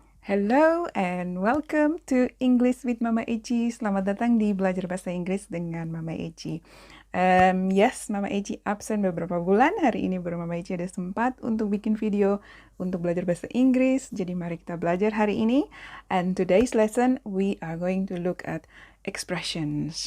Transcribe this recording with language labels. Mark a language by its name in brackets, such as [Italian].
[English] Hello and welcome to English with Mama Eci. [Indonesian] Selamat datang di Belajar Bahasa Inggris dengan Mama Eci. Yes, Mama Eci absen beberapa bulan. Hari ini baru Mama Eci ada sempat untuk bikin video untuk belajar bahasa Inggris. Jadi mari kita belajar hari ini. [English] And today's lesson we are going to look at expressions.